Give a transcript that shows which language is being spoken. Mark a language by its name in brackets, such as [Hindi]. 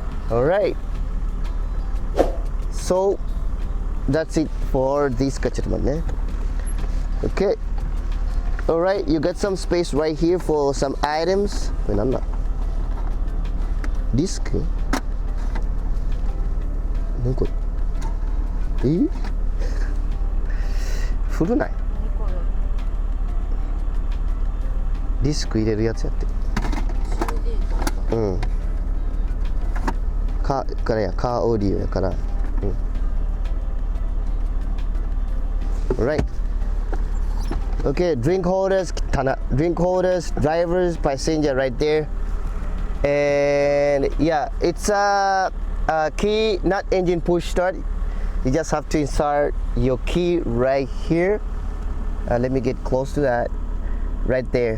[English] All right, so that's it for this kachatman. Okay, all right, you got some space right here for some items. Disc. [Japanese] 何これ古ないディスク入れるやつやってうんカーオーディオやから、 [English] Right. Okay, drink holders, drivers, passenger right there. And yeah, it's a key, not engine push start. You just have to insert your key right here. Let me get close to that. Right there.